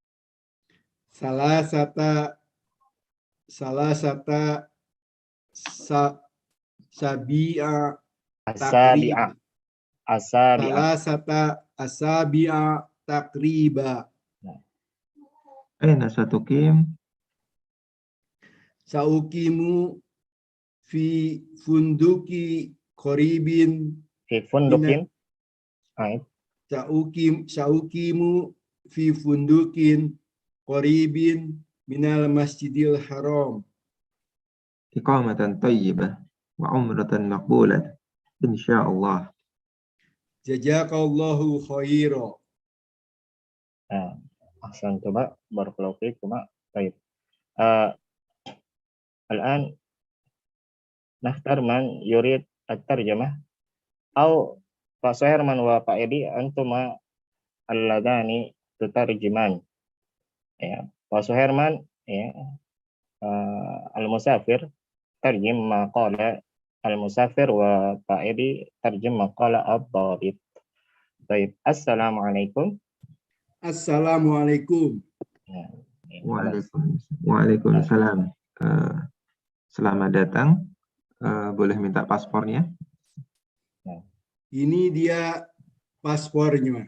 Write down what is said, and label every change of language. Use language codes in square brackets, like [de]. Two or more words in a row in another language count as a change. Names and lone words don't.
[ar] 3 أسابيع تقريبا. أين ستقيم؟ سأقيم في فندق قريب في فندق سأقيم في فندق قريب من المسجد الحرام. إقامة طيبة وعمرة مقبولة. Insyaallah. جزاك الله خيرا. [id] Nah, ahsan coba [ar] بارك الله فيكم. [id] Baik. [ar] الآن نختار من يريد الترجمة أو Pak Suherman و Pak Edi أنتما اللذان تترجمان. يا Pak Suherman يا المسافر ترجم ما قال المسافر و Pak Edi ترجم ما قال الضابط. [id] Baik, assalamualaikum. Assalamualaikum. Ya, Waalaikumsalam. Selamat datang. Boleh minta paspornya? Ini dia paspornya.